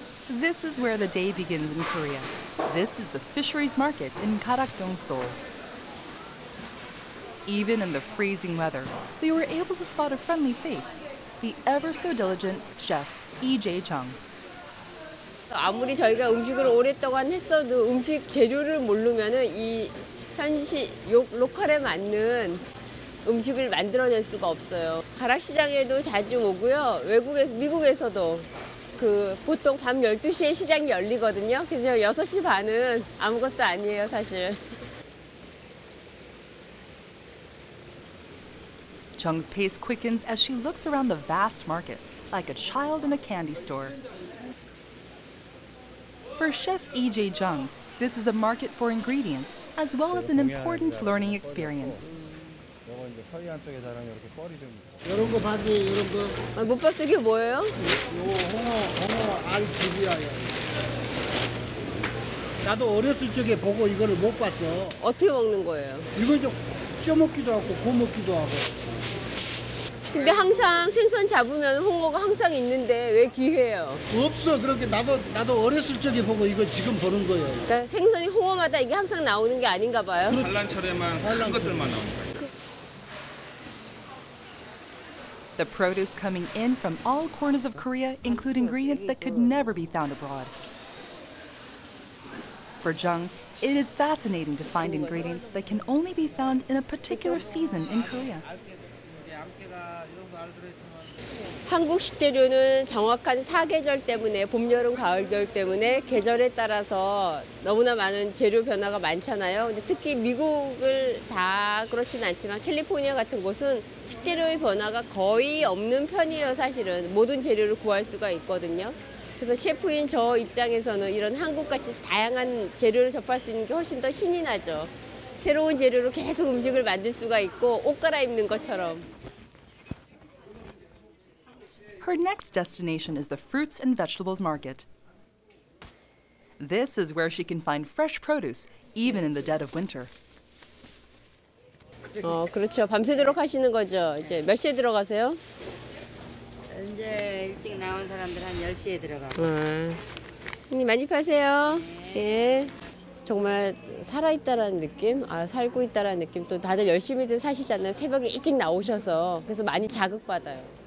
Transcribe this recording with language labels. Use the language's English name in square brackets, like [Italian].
[English] This is where the day begins in Korea. This is the fisheries market in Garakdong, Seoul. Even in the freezing weather, they were able to spot a friendly face, the ever so diligent chef Jeong. [Korean] 아무리 저희가 음식을 오랫동안 했어도 음식 재료를 모르면은 이 로컬에 맞는 음식을 만들어낼 수가 없어요. 가락시장에도 자주 오고요. 미국에서도 보통 밤 12시에 시장이 열리거든요. 그래서 6시 반은 아무것도 아니에요, 사실. [English] Jeong's pace quickens as she looks around the vast market, like a child in a candy store. For Chef Jeong, this is a market for ingredients, as well as an important learning experience. [Korean] 이런 거 봐지, 이런 거. 못 봤어, 이게 뭐예요? 홍어 알집이야. 나도 어렸을 적에 보고 이거를 못 봤어. 어떻게 먹는 거예요? 이거 좀 쪄먹기도 하고 구워먹기도 하고. 근데 항상 생선 잡으면 홍어가 항상 있는데 왜 귀해요? 없어. 그렇게 나도 어렸을 적에 보고 이거 지금 보는 거예요. 그러니까 생선이 홍어마다 이게 항상 나오는 게 아닌가 봐요. 산란철에만 큰 것들만 나오는 거예요. [English] The produce coming in from all corners of Korea include ingredients that could never be found abroad. For Jeong, it is fascinating to find ingredients that can only be found in a particular season in Korea. [Korean] 한국 식재료는 정확한 사계절 때문에 봄, 여름, 가을, 겨울 때문에 계절에 따라서 너무나 많은 재료 변화가 많잖아요. 근데 특히 미국을 다 그렇진 않지만 캘리포니아 같은 곳은 식재료의 변화가 거의 없는 편이에요, 사실은. 모든 재료를 구할 수가 있거든요. 그래서 셰프인 저 입장에서는 이런 한국같이 다양한 재료를 접할 수 있는 게 훨씬 더 신이 나죠. 새로운 재료로 계속 음식을 만들 수가 있고 옷 갈아입는 것처럼. [English] Her next destination is the fruits and vegetables market. This is where she can find fresh produce, even in the dead of winter. [Korean] 그렇죠. 밤새도록 하시는 거죠. 이제 몇 시에 들어가세요? 이제 일찍 나온 사람들 한 10시에 들어가. 형님 많이 파세요. 예. 정말 살아있다라는 느낌, 살고 있다라는 느낌. 또 다들 열심히들 사시잖아요. 새벽에 일찍 나오셔서. 그래서 많이 자극받아요.